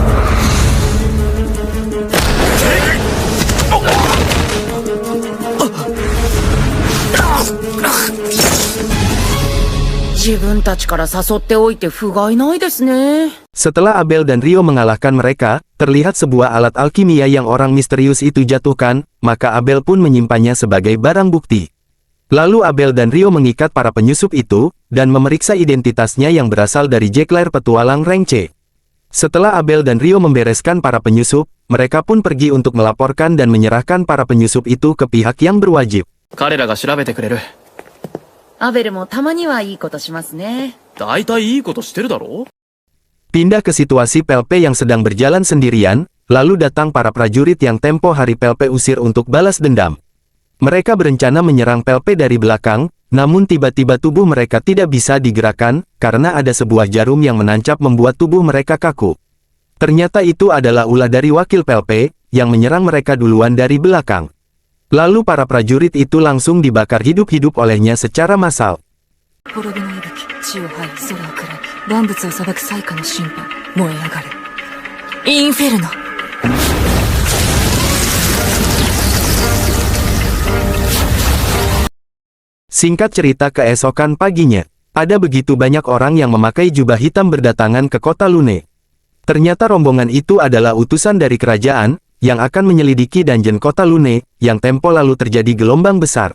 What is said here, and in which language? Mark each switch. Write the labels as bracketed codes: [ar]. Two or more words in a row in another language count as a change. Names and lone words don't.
[id] Setelah Abel dan Ryo mengalahkan mereka, terlihat sebuah alat alkimia yang orang misterius itu jatuhkan, maka Abel pun menyimpannya sebagai barang bukti. Lalu Abel dan Rio mengikat para penyusup itu, dan memeriksa identitasnya yang berasal dari Jekler petualang rank C. Setelah Abel dan Rio membereskan para penyusup, mereka pun pergi untuk melaporkan dan menyerahkan para penyusup itu ke pihak yang berwajib. [ja] 彼らが調べてくれる。アベルもたまにはいいことしますね。大体いいことしてるだろ？ [id] Pindah ke situasi Pelpe yang sedang berjalan sendirian, lalu datang para prajurit yang tempo hari Pelpe usir untuk balas dendam. Mereka berencana menyerang Pelpe dari belakang, namun tiba-tiba tubuh mereka tidak bisa digerakkan, karena ada sebuah jarum yang menancap membuat tubuh mereka kaku. Ternyata itu adalah ulah dari wakil Pelpe, yang menyerang mereka duluan dari belakang. Lalu para prajurit itu langsung dibakar hidup-hidup olehnya secara massal. [ja] 滅びの息吹、地を這い、空を喰らい、万物を裁く最下の審判、燃え上がる。インフェルノ。 [id] Singkat cerita, keesokan paginya, ada begitu banyak orang yang memakai jubah hitam berdatangan ke kota Lune. Ternyata rombongan itu adalah utusan dari kerajaan, yang akan menyelidiki dungeon kota Lune, yang tempo lalu terjadi gelombang besar.